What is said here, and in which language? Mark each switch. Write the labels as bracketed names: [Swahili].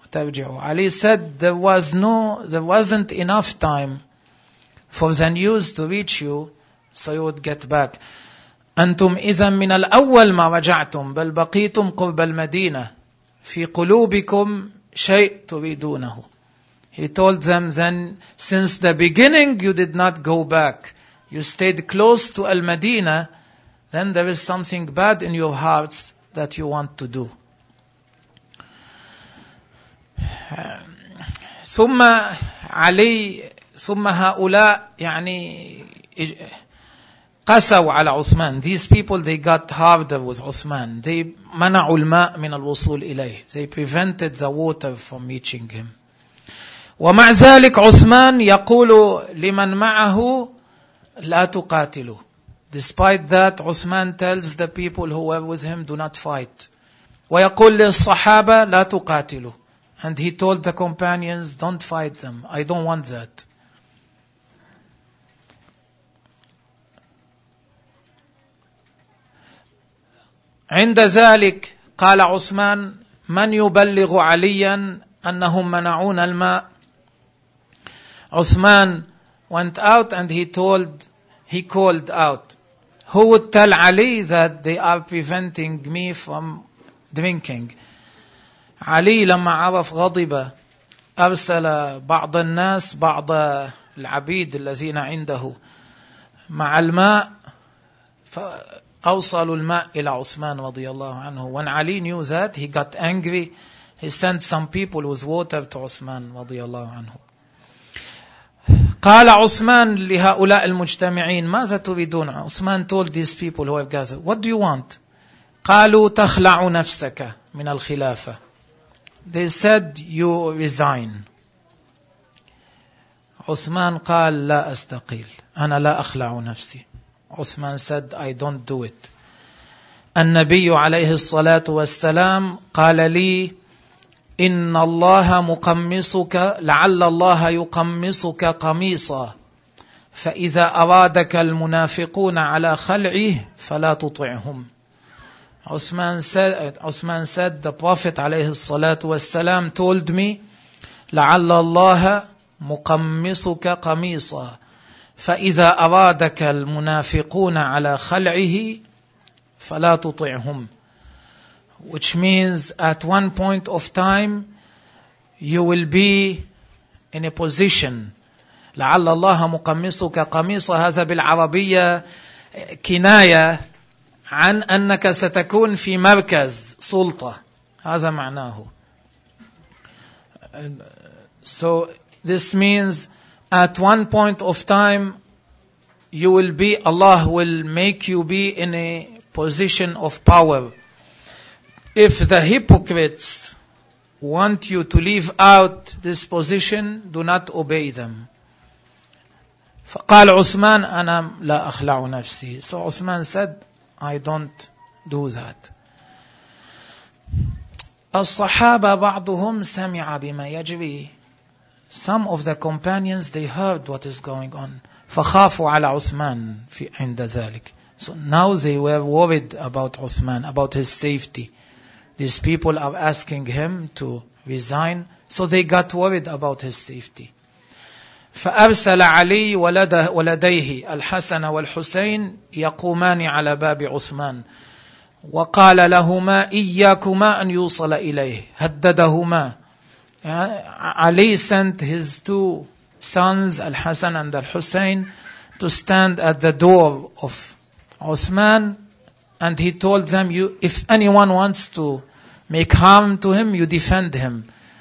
[English] Ali said there wasn't enough time for the news to reach you, so you would get back. [Arabic] أنتم إذا من الأول ما رجعتم بل بقيتم قرب المدينة في قلوبكم شيء تريدونه. [English] He told them then since the beginning you did not go back, you stayed close to المدينة, then there is something bad in your hearts that you want to do. [Arabic] ثم علي ثم هؤلاء يعني قسوا على عثمان. [English] These people they got harder with Uthman. They [Arabic] منعوا الماء من الوصول إليه. [English] They prevented the water from reaching him. [Arabic] ومع ذلك عثمان يقول لمن معه لا تقاتلوا. [English] Despite that, Uthman tells the people who were with him, do not fight. [Arabic] ويقول للصحابة لا تقاتلوا. [English] And he told the companions, don't fight them. I don't want that. [Arabic] عند ذلك قال عثمان من يبلغ عليا أنهم منعون الماء. [English] Uthman went out and he called out. Who would tell Ali that they are preventing me from drinking? [Arabic] علي لما عرف غضب أرسل بعض الناس, بعض العبيد الذين عنده مع الماء, فأوصلوا الماء إلى عثمان رضي الله عنه. [English] When Ali knew that, he got angry. He sent some people with water to Uthman رضي الله عنه. [Arabic] قال عثمان لهؤلاء المجتمعين ماذا تريدون. [English] Uthman told these people who have gathered, what do you want? [Arabic] قالوا تخلع نفسك من الخلافة. [English] They said, you resign. [Arabic] عثمان قال لا أستقيل، أنا لا أخلع نفسي. [English] Uthman said I don't do it. [Arabic] النبي عليه الصلاة والسلام قال لي إن الله مقمصك، لعل الله يقمصك قميصا، فإذا أرادك المنافقون على خلعه فلا تطعهم. عثمان [English] said the Prophet [Arabic] عليه الصلاة والسلام [English] told me [Arabic] لعل الله مقمصك قميصا فإذا أرادك المنافقون على خلعه فلا تطعهم. [English] Which means at one point of time you will be in a position. [Arabic] لعل الله مقمصك قميصا، هذا بالعربية كناية عن أنك ستكون في مركز سلطة، هذا معناه. [English] So this means at one point of time you will be, Allah will make you be in a position of power. If the hypocrites want you to leave out this position, do not obey them. [Arabic] فقال عثمان أنا لا أخلع نفسي. [English] So Uthman said I don't do that. [Arabic] الصحابة بعضهم سمع بما يجري. [English] Some of the companions, they heard what is going on. [Arabic] فخافوا على عثمان في عند ذلك. [English] So now they were worried about Uthman, about his safety. These people are asking him to resign. So they got worried about his safety. [Arabic] فأرسل علي ولديه الحسن والحسين يقومان على باب عثمان وقال لهما إياكما أن يوصل إليه، هددهما. [English] Ali sent his two sons, الحسن and الحسين, to stand at the door of Uthman, and he told them, "You, if anyone wants to make harm to him, you defend him."